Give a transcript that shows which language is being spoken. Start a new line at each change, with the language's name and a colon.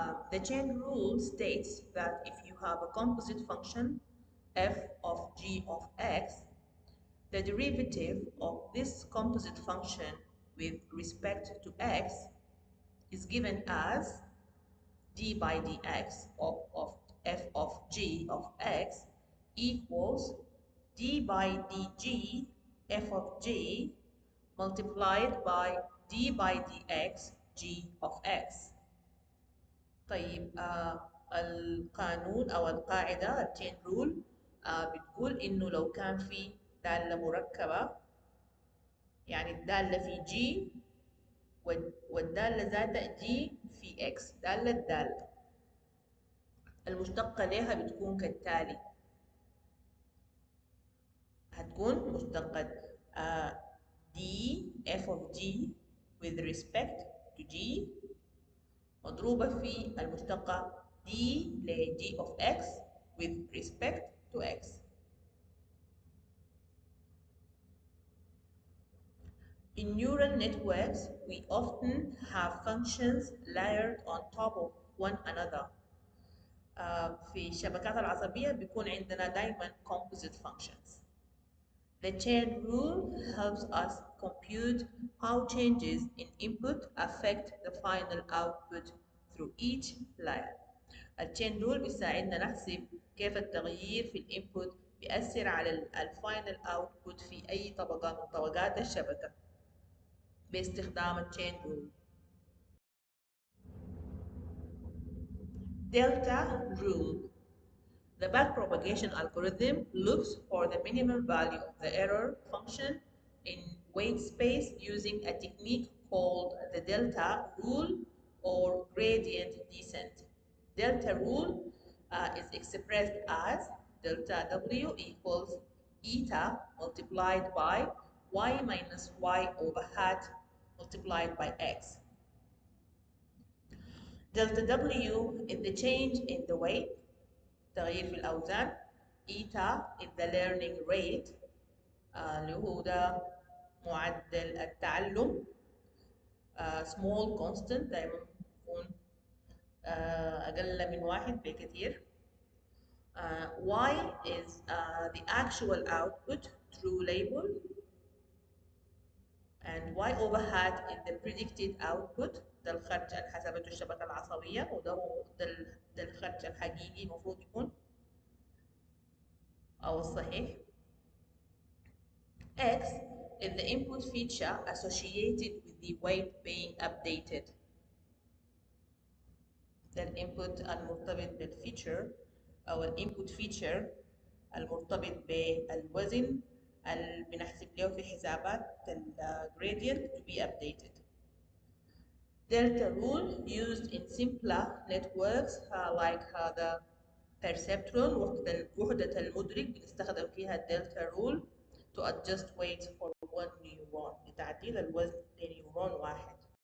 English: The chain rule states that if you have a composite function f of g of x, the derivative of this composite function with respect to x is given as d by dx of f of g of x equals d by dg f of g multiplied by d by dx g of x.
Arabic: طيب القانون أو القاعدة التشين رول بتقول إنه لو كان في دالة مركبة، يعني الدالة في جي والدالة ذاتها جي في اكس، دالة المشتقة لها بتكون كالتالي، هتكون مشتقة دي اف اوف جي
English: with respect to g
Arabic: مضروبة في المشتقة d ل g of x
English: with respect to x. In neural networks, we often have functions layered on top of one another.
Arabic: في الشبكات العصبية بيكون عندنا دايما composite functions.
English: The chain rule helps us compute how changes in input affect the final output through each layer.
Arabic: التشين رول بيساعدنا نحسب كيف التغيير في الانبوت بيأثر على الفاينل اوتبوت في اي طبقة من طبقات الشبكة باستخدام التشين رول.
English: Delta rule. The backpropagation algorithm looks for the minimum value of the error function in weight space using a technique called the delta rule or gradient descent. Delta rule is expressed as delta W equals eta multiplied by y minus y over hat multiplied by x. Delta W is the change in the weight،
Arabic: تغيير في الأوزان. إيتا
English: is the learning rate
Arabic: اللي هو ده معدل التعلم. small constant دايما بيكون أقل من واحد بكثير.
English: Y is the actual output true label, and Y over hat is the predicted output.
Arabic: ده الخرج اللي حسبته الشبكة العصبية، ده الخرج الحقيقي المفروض يكون أو الصحيح.
English: X is the input feature associated with the weight being updated.
Arabic: ده الانبوت المرتبط بالفيتشر أو الانبوت فيتشر المرتبط بالوزن اللي بنحسب له في حسابات gradient
English: to be updated. Delta rule used in simpler networks like the perceptron
Arabic: وحدة المدرك بنستخدم فيها الدلتا
English: rule to adjust weights for one neuron
Arabic: لتعديل الوزن لنيورون واحد.